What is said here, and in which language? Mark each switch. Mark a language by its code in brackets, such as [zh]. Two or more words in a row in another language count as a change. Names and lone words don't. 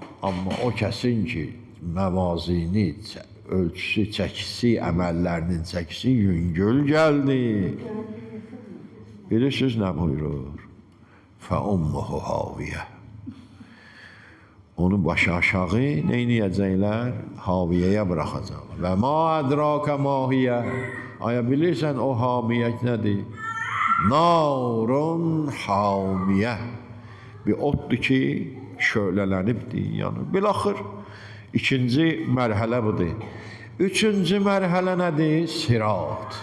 [az] Amma o kəsin ki, məvazini, ölçüsü, çəkisi, əməllərinin çəkisi yüngül gəldi. Bilirsiniz nə buyurur? [ar] فأمه هاوية. [az] Onu başı aşağı neyniyəcəklər? Haviyəyə bıraxacaqlar. [ar] وما أدراك ما هيه. [az] Aya bilirsən o hamiyə nədir? [ar] نار حامية. [az] Bir otdur ki, şölələnibdir, yəni. Bilaxır, ikinci mərhələ budur. Üçüncü mərhələ nədir? Sirat.